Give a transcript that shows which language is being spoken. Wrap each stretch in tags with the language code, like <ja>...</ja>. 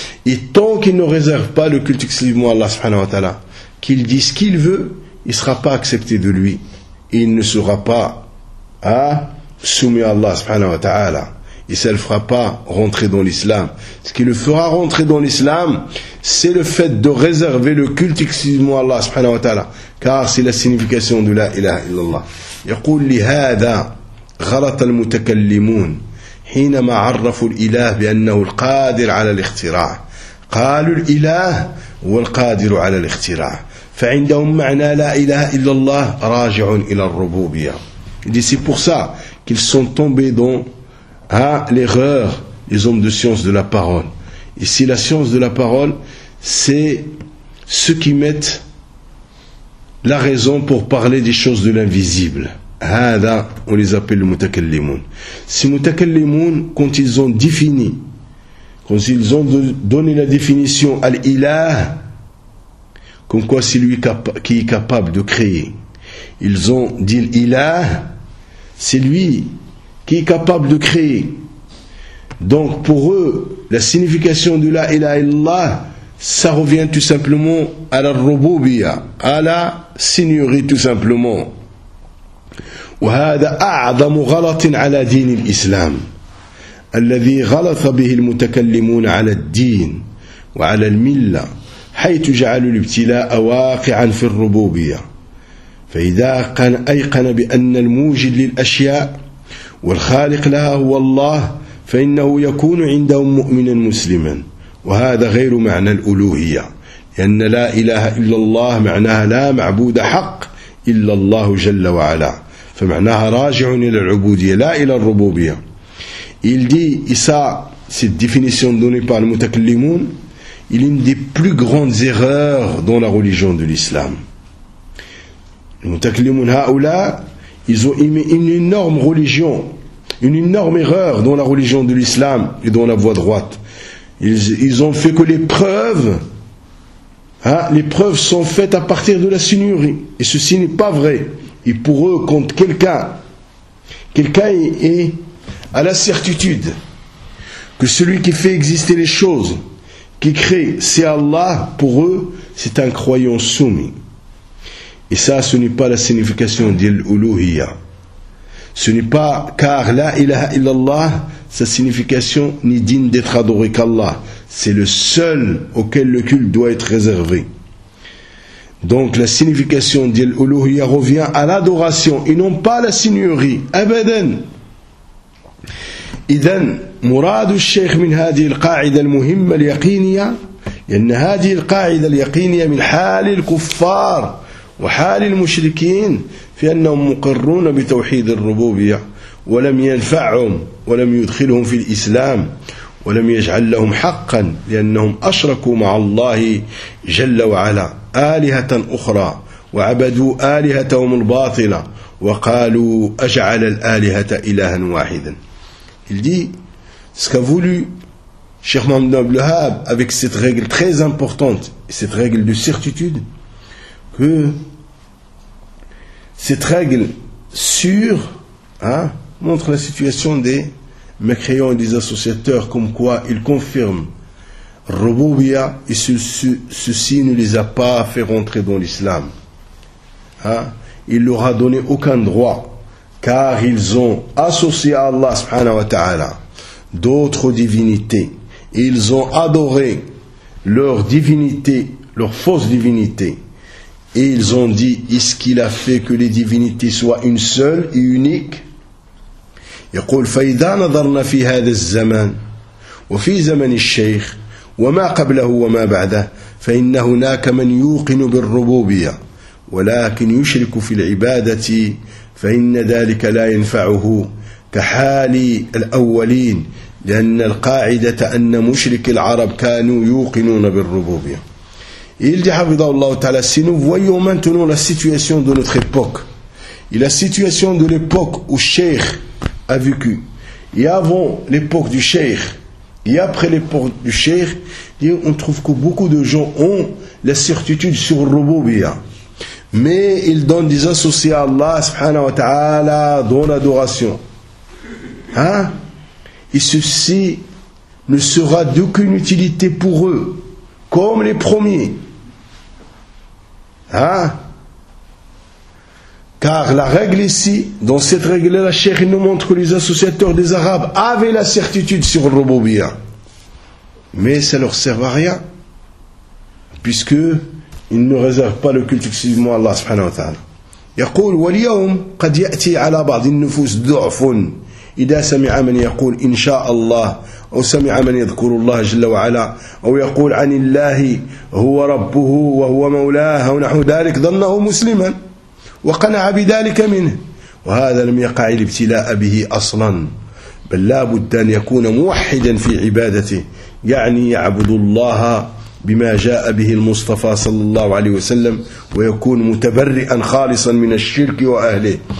<fr>Et tant qu'il ne réserve pas le culte exclusivement à Allah subhanahu wa ta'ala, qu'il dise ce qu'il veut, il ne sera pas accepté de lui. Il ne sera pas soumis à Allah subhanahu wa ta'ala. Et ça ne le fera pas rentrer dans l'islam. Ce qui le fera rentrer dans l'islam, c'est le fait de réserver le culte exclusivement à Allah subhanahu wa ta'ala. Car c'est la signification de la ilaha illallah.</fr> <ar>يقول لهذا غلط المتكلمون حينما عرفوا الإله بأنه القادر على الاختراع. قالوا الإله هو القادر على الاختراع. فعندهم معنى لا إله إلا الله راجع إلى الربوبية.</ar> <fr>C'est pour ça qu'ils sont tombés dans l'erreur, les hommes de science de la parole. Ici, la science de la parole, c'est ce qui met la raison pour parler des choses de l'invisible. Hada, on les appelle les mutakallimoun. Ces mutakallimoun, quand ils ont défini, quand ils ont donné la définition à l'ilah, comme quoi c'est lui qui est capable de créer. Ils ont dit l'ilah, c'est lui qui est capable de créer. Donc pour eux, la signification de la ilah illallah, ça revient tout simplement à la rububiya, à la seigneurie tout simplement.</fr> <ar>وهذا أعظم غلط على دين الإسلام الذي غلط به المتكلمون على الدين وعلى الملة حيث جعلوا الابتلاء واقعا في الربوبية فإذا أيقن بأن الموجد للأشياء والخالق لها هو الله فإنه يكون عندهم مؤمنا مسلما وهذا غير معنى الألوهية لأن لا إله إلا الله معناها لا معبود حق إلا الله جل وعلا فمعناها راجع إلى العبودية لا إلى الربوبية.</ar> <fr>Il dit, ça, cette définition donnée par le mutakallimoun, il est une des plus grandes erreurs dans la religion de l'islam. Le mutakallimoun, haoula, ils ont émis une énorme religion, une énorme erreur dans la religion de l'islam et dans la voie droite. Ils ont fait que les preuves sont faites à partir de la seigneurie. Et ceci n'est pas vrai. Et pour eux, quand quelqu'un est à la certitude que celui qui fait exister les choses, qui crée, c'est Allah, pour eux, c'est un croyant soumis. Et ça, ce n'est pas la signification d'il-uluhiyya. Ce n'est pas, car la ilaha illallah, sa signification n'est digne d'être adoré qu'Allah. C'est le seul auquel le culte doit être réservé. Donc la signification d'il-uluhiyya revient à l'adoration et non pas à la seigneurie.</fr> <ar>Abadan. إذن مراد الشيخ من هذه القاعدة المهمة اليقينية لأن هذه القاعدة اليقينية من حال الكفار وحال المشركين في أنهم مقرون بتوحيد الربوبية ولم ينفعهم ولم يدخلهم في الإسلام ولم يجعل لهم حقا لأنهم أشركوا مع الله جل وعلا آلهة أخرى وعبدوا آلهتهم الباطلة وقالوا أجعل الآلهة إلها واحدا.</ar> <fr>Il dit ce qu'a voulu Cheikh Mohamed Abdel Wahhab avec cette règle très importante, cette règle de certitude, que cette règle sûre montre la situation des mécréants et des associateurs, comme quoi ils confirment Rububia et ceci ne les a pas fait rentrer dans l'islam. Il leur a donné aucun droit car ils ont associé à Allah subhanahu wa ta'ala d'autres divinités. Ils ont adoré leur divinité, leur fausse divinité. Et ils ont dit, est-ce qu'il a fait que les divinités soient une seule et unique ?</fr> <ar>يقول فإذا نظرنا في هذا الزمان وفي زمن الشيخ وما قبله وما بعده فإن هناك من يوقن بالربوبية ولكن يشرك في العبادة فإن ذلك لا ينفعه كحال الأولين لأن القاعدة أن مشرك العرب كانوا يوقنون بالربوبية.</ar> <fr>Il dit</fr> <ar>حفظه الله تعالى,</ar> <fr>si nous voyons maintenant la situation de notre époque et la situation de l'époque où Sheikh a vécu, et avant l'époque du Cheikh et après l'époque du Cheikh, on trouve que beaucoup de gens ont la certitude sur le Rububiya, mais ils donnent des associés à Allah subhanahu wa ta'ala dans l'adoration, hein? Et ceci ne sera d'aucune utilité pour eux comme les premiers, hein? Car la règle ici, dans cette règle-là, Cheikh nous montre que les associateurs des Arabes avaient la certitude sur le Rububiya. Mais ça ne leur sert à rien, puisque ils ne réservent pas le culte exclusivement à Allah subhanahu wa ta'ala.</fr> <ar>يقول واليوم قد يأتي على بعض النفوس ضعف إذا سمع من يقول إن شاء الله أو سمع من يذكر الله جل وعلا أو يقول عن الله هو ربه وهو مولاه ونحو ذلك ظنه مسلما وقنع بذلك منه وهذا لم يقع الابتلاء به أصلا بل لا بد أن يكون موحدا في عبادته يعني يعبد الله بما جاء به المصطفى صلى الله عليه وسلم ويكون متبرئا خالصا من الشرك وأهله.</ar>